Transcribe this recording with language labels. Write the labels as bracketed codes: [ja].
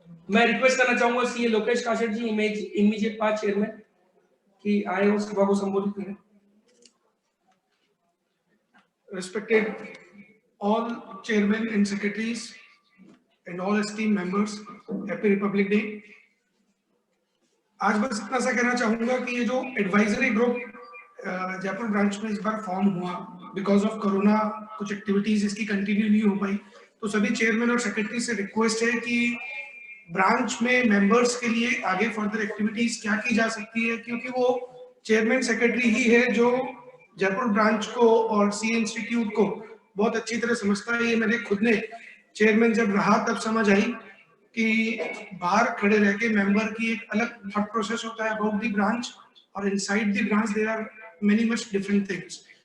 [hi] मैं रिक्वेस्ट करना चाहूंगा सीए लोकेश काशट जी [en] immediate past chairman [hi] कि आए और सभा को संबोधित करें। [en] Respected all chairmen and secretaries and all esteemed members, Happy Republic Day. [hi] आज बस इतना सा कहना चाहूंगा कि ये जो एडवाइजरी ग्रुप जयपुर ब्रांच में इस बार फॉर्म हुआ [en] because of corona, [hi] कुछ एक्टिविटीज इसकी कंटिन्यू नहीं हो पाई, तो सभी चेयरमैन और सेक्रेटरी से रिक्वेस्ट है कि ब्रांच में मेंबर्स के लिए आगे फर्दर एक्टिविटीज क्या की जा सकती है, क्योंकि वो चेयरमैन सेक्रेटरी ही है जो जयपुर ब्रांच को और सी इंस्टीट्यूट को बहुत अच्छी तरह समझता है। ये मैंने खुद ने चेयरमैन जब रहा तब समझ आई कि बाहर खड़े रह के मेंबर की एक अलग थॉट प्रोसेस होता है [en] about the branch, [hi] और [en] Inside the branch there are many much different things.